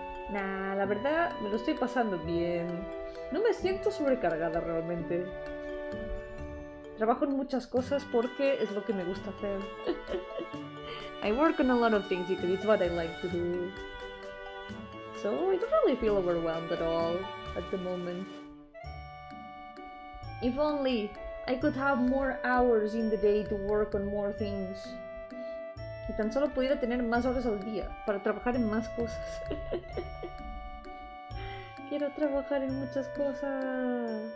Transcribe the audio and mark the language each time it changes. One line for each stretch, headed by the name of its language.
Spanish: Nah, la verdad me lo estoy pasando bien. No me siento sobrecargada realmente. Trabajo en muchas cosas porque es lo que me gusta hacer.
English: I work on a lot of things because it's what I like to do. So I don't really feel overwhelmed at all at the moment. If only I could have more hours in the day to work on more things.
Spanish: Y tan solo pudiera tener más horas al día para trabajar en más cosas. Quiero trabajar en muchas cosas.